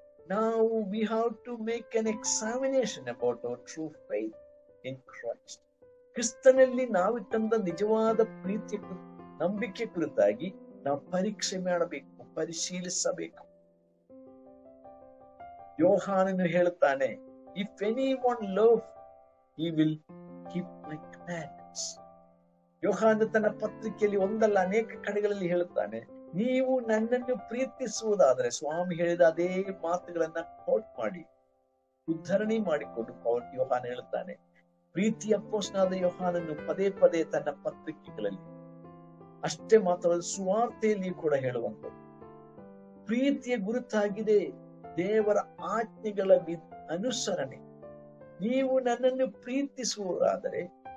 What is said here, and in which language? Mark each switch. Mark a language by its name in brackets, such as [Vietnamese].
[English] Now we have to make an examination about our true faith in Christ. [Kannada] ಕ್ರಿಸ್ತನಲ್ಲಿ ನಾವಿಟ್ಟಂತ ನಿಜವಾದ ಪ್ರೀತಿಯ ನಂಬಿಕೆ ಕುರಿತಾಗಿ ನಾವು ಪರೀಕ್ಷೆ ಮಾಡಬೇಕು, ಪರಿಶೀಲಿಸಬೇಕು. ಯೋಹಾನನು ಹೇಳುತ್ತಾನೆ, [English] if anyone love, he will keep my commandments. [Kannada] ಯೋಹಾನ ತನ್ನ ಪತ್ರಿಕೆಯಲ್ಲಿ ಒಂದಲ್ಲ ಅನೇಕ ಕಡೆಗಳಲ್ಲಿ ಹೇಳುತ್ತಾನೆ, ನೀವು ನನ್ನನ್ನು ಪ್ರೀತಿಸುವುದಾದರೆ, ಸ್ವಾಮಿ ಹೇಳಿದ ಅದೇ ಮಾತುಗಳನ್ನ ಕೋಟ್ ಮಾಡಿ ಉದ್ಧರಣೆ ಮಾಡಿಕೊಂಡು ಯೋಹಾನ ಹೇಳುತ್ತಾನೆ. ಪ್ರೀತಿ ಅಪೊಸ್ತಲನಾದ ಯೋಹಾನನು ಪದೇ ಪದೇ ತನ್ನ ಪತ್ರಿಕೆಗಳಲ್ಲಿ, ಅಷ್ಟೇ ಮಾತ್ರವಲ್ಲ ಸುವಾರ್ತೆಯಲ್ಲಿ ಕೂಡ ಹೇಳುವಂಥದ್ದು ಪ್ರೀತಿಯ ಗುರುತಾಗಿದೆ ದೇವರ ಆಜ್ಞೆಗಳ ಅನುಸರಣೆ. ನೀವು ನನ್ನನ್ನು ಪ್ರೀತಿಸುವುದಾದರೆ